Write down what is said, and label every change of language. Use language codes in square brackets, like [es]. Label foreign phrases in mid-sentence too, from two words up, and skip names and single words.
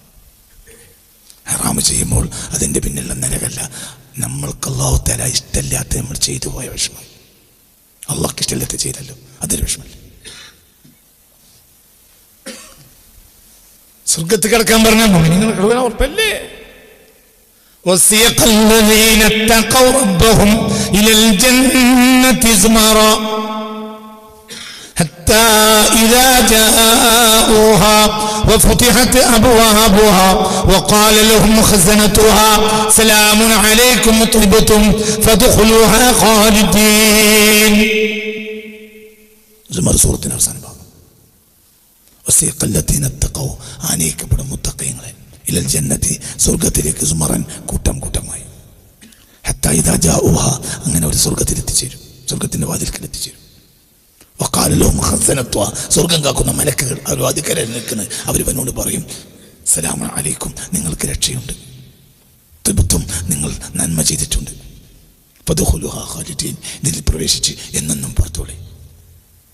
[ml] ഹറാമ് ചെയ്യുമ്പോൾ അതിൻ്റെ പിന്നിലുള്ള നരകല്ല, നമ്മൾക്ക് അള്ളാഹു തആല ഇഷ്ടമില്ലാത്ത നമ്മൾ ചെയ്തു പോയ വിഷമം. അള്ളാഹ്ക്ക് ഇഷ്ടമില്ലാത്ത ചെയ്തല്ലോ, അതൊരു വിഷമല്ല. സ്വർഗത്തിൽ കിടക്കാൻ പറഞ്ഞാൽ നിങ്ങൾ കിടക്കാൻ ഉറപ്പല്ലേ? [ar] وسيق الذين اتقوا ربهم إلى الجنة زمرا حتى إذا جاءوها وفتحت أبوابها وقال لهم خزنتها سلام عليكم طبتم فادخلوها خالدين. زمر سورة الأنفال. وسيق الذين اتقوا [ml] ആനയിക്കപ്പെടും മുത്തഖീങ്ങളെ [ar] إلى الجنة [ml] സ്വർഗത്തിലേക്ക് സുമറൻ കൂട്ടമായി. [ar] حتى إذا جاءوها [ml] അങ്ങനെ ഒരു സ്വർഗത്തിൽ എത്തിച്ചേരും, സ്വർഗത്തിന്റെ വാതിൽക്കൽ എത്തിച്ചേരും. [ar] وقال لهم خزنتها [ml] സ്വർഗം കാക്കുന്ന മലക്കുകൾ അവർ വാതിൽക്കൽ നിൽക്കുന്നത്. അവരിവനോട് പറയും [ar] سلام عليكم [ml] നിങ്ങൾക്ക് രക്ഷയുണ്ട്, തിബ്തും നിങ്ങൾ നന്മ ചെയ്തിട്ടുണ്ട്, [ar] فادخلوها خالدين [ml] ഇതിൽ പ്രവേശിച്ച് എന്നെന്നും പുറത്തോളി.